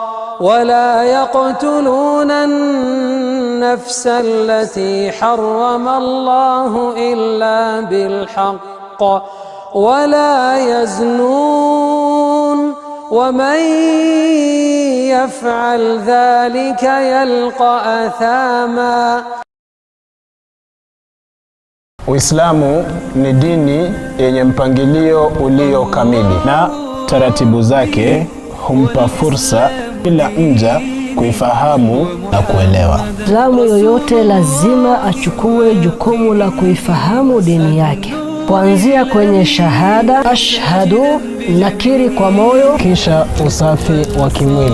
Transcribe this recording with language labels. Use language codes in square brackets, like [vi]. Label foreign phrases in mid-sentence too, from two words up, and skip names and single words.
[ar] إلا بالحق ولا يزنون ومن يفعل ذلك يلقى أثاما. [sw] Uislamu ni dini yenye mpangilio ulio kamili na taratibu zake humpa fursa kila mja kuifahamu na kuelewa. Muislamu yoyote lazima achukue jukumu la kuifahamu dini yake, kuanzia kwenye shahada, ashhadu, nakiri kwa moyo, kisha usafi wa kimwili.